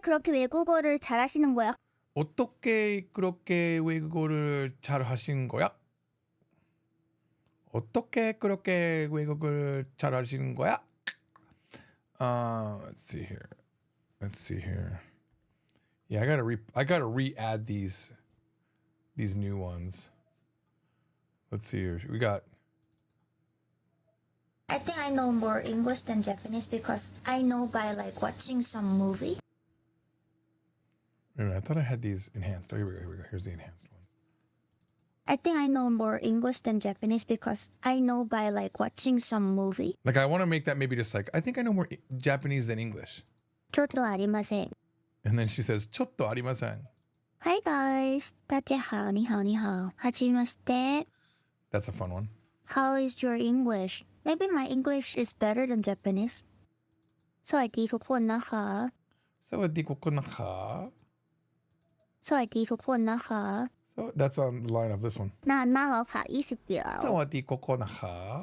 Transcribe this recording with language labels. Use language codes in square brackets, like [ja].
[ko] 외국어를 잘하시는 거야? 어떻게 그렇게 외국어를 잘 하시는 거야? 어떻게 그렇게 외국어를 잘 하시는 거야? [en] Let's see here. Yeah, I gotta re-add these new ones. Let's see here. We got. I think I know more English than Japanese because I know by like watching some movie. Wait a minute, I thought I had these enhanced. Oh, here we go. Here's the enhanced ones. I think I know more English than Japanese because I know by like watching some movie. Like, I want to make that maybe just like, I think I know more Japanese than English. [ja] ちょっとありません. [en] And then she says, ちょっとありません. [zh] Hi guys, 大家好,你好,你好. [ja] はじめまして. [en] That's a fun one. How is your English? Maybe my English is better than Japanese. [th] สวัสดีทุกคนนะคะ สวัสดีทุกคนนะคะ. สวัสดีทุกคนนะคะ [en] So that's on the line of this one. [th] นานมากแล้วค่ะ20ปีแล้ว สวัสดีทุกคนนะคะ.